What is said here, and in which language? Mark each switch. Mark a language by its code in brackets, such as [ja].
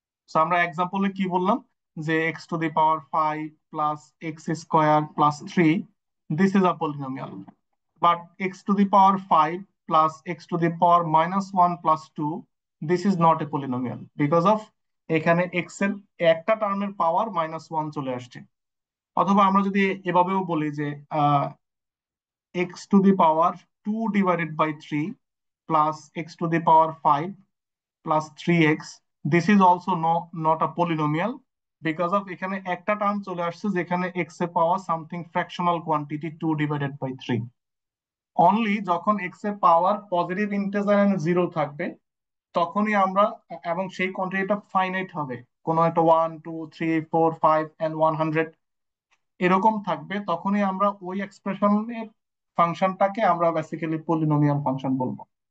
[en] so [bn] আমরা এক্সাম্পলে কি বললাম যে [en] X to the power 5 plus x square plus 3, this is a polynomial. But x to the power 5 plus x to the power -1 plus 2, this is not a polynomial because of [bn] এখানে x এর একটা টার্মের পাওয়ার -1 চলে আসছে। অথবা আমরা যদি এভাবেও বলি যে [en] x to the power 2 divided by 3 plus x to the power 5 plus 3x, this is also not a polynomial because of [bn] এখানে একটা টার্ম চলে আসছে যেখানে x এর পাওয়ার something fractional quantity [en] 2 divided by 3। [bn] Only যখন x এর power positive integer and zero থাকবে তখনই আমরা, এবং সেই কোয়ান্টিটিটা ফাইনাইট হবে, কোনো একটা 1, 2, 3, 4, 5 and 100 এরকম থাকবে, তখনই আমরা ওই এক্সপ্রেশনের ফাংশনটাকে আমরা বেসিক্যালি পলিনোমিয়াল ফাংশন বলবো।